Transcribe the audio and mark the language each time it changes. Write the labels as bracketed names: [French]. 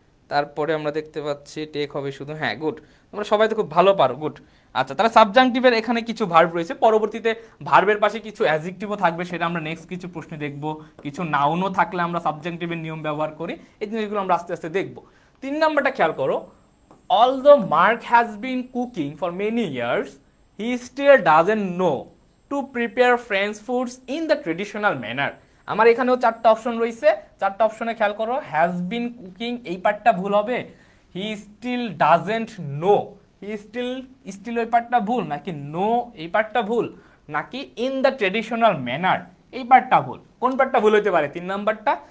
[Bangla] তারপরে আমরা দেখতে পাচ্ছি টেক হবে শুধু, হ্যাঁ গুড, তোমরা সবাই তো খুব ভালো পারো, গুড। আচ্ছা, তাহলে সাবজাংটিভের এখানে কিছু ভার্ব রয়েছে, পরবর্তীতে ভার্বের পাশে কিছু অ্যাডজেক্টিভও থাকবে, সেটা আমরা নেক্সট কিছু প্রশ্নে দেখব। কিছু নাউনও থাকলে আমরা সাবজাংটিভের নিয়ম ব্যবহার করি, এই জিনিসগুলো আমরা আস্তে আস্তে দেখব। 3 নাম্বারটা খেয়াল করো, [English] although Mark has been cooking for many years, he still doesn't know to prepare French foods in the traditional manner. [Bangla] আমার এখানেও 4টা অপশন রয়েছে, 4টা অপশনে খেয়াল করো, হ্যাজ বিন কুকিং এই পার্টটা ভুল হবে, he still doesn't know, he still, still ওই পার্টটা ভুল, নাকি নো এই পার্টটা ভুল, নাকি ইন দ্য ট্রেডিশনাল ম্যানার এই পার্টটা ভুল? কোন পার্টটা ভুল হতে পারে? 3 নাম্বারটা।